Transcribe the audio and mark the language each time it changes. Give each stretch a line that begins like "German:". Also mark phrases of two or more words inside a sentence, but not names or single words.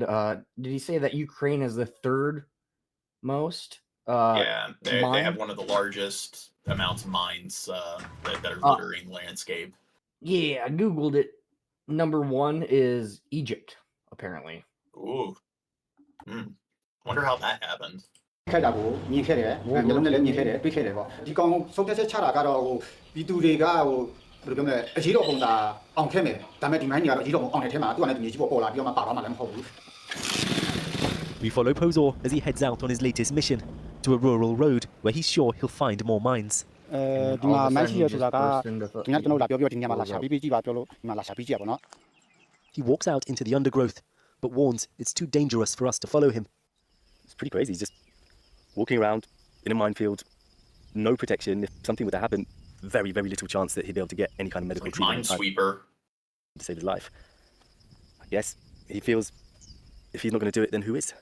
English: Did he say that Ukraine is the third most? Yeah, they have one of the largest amounts of mines that are littering landscape. Yeah, I googled it. Number one is Egypt, apparently. Ooh. Wonder how that happened.
Burmese: ခဲ့တာကိုမြင်ခဲ့တယ်။မျိုးလုံးနဲ့လည်းမြင်ခဲ့တယ်တွေ့ခဲ့တယ်ပေါ့။ဒီကောင်ဆုံးဖြတ်ချက်ချတာကတော့ပြည်သူတွေကဘယ်လိုပြောမလဲအရေးတော်ပုံတာအောင်ခဲ့မယ်။ဒါပေမဲ့ဒီမိုင်းတွေကတော့အရေးတော်ပုံအောင်တဲ့ထဲမှာသူကလည်းမြေကြီးပေါ်ပေါ်လာပြီးတော့မှပါသွားမှလည်းမဟုတ်ဘူး။
English: We follow Pozor as he heads out on his latest mission to a rural road where he's sure he'll find more mines.
Burmese: ဒီမှာမိုင်းရှိရဆိုတာကဒီညကျွန်တော်လာပြောဒီညမှာလာရှာပြီးကြည့်ပါပြောလို့ဒီမှာလာရှာပြီးကြည့်ရပါတော့။
English: He walks out into the undergrowth, but warns it's too dangerous for us to follow him. It's pretty crazy. He's just walking around in a minefield, no protection. If something were to happen, very, very little chance that he'd be able to get any kind of medical treatment. Minesweeper. To save his life. I guess he feels if he's not going to do it, then who is?